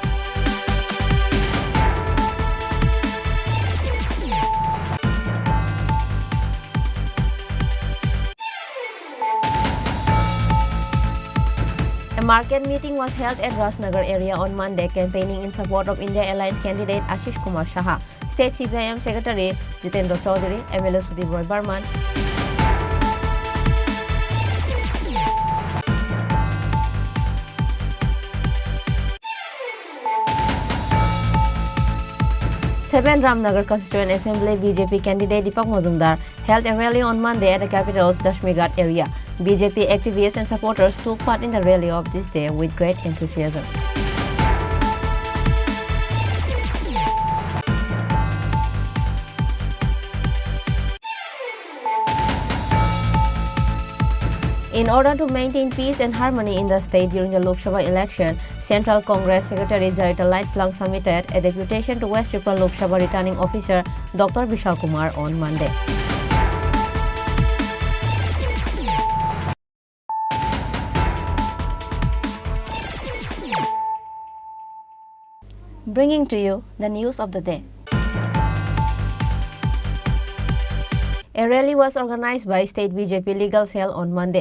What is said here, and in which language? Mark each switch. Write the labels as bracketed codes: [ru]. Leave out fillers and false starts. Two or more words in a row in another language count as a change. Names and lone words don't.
[en] A market meeting was held at Rajnagar area on Monday, campaigning in support of India Alliance candidate Ashish Kumar Shah. State CPIM Secretary Jitendra Chaudhary, MLA Sudip Roy Barman, Seven Ramnagar Constituent Assembly BJP candidate Deepak Majumdar held a rally on Monday at the capital's Dashmighat area. BJP activists and supporters took part in the rally of this day with great enthusiasm. In order to maintain peace and harmony in the state during the Lok Sabha election, Central Congress Secretary Jarita Light Plung submitted a deputation to West Tripura Lok Sabha returning officer Dr. Vishal Kumar on Monday. Bringing to you the news of the day. A rally was organized by State BJP Legal Cell on Monday.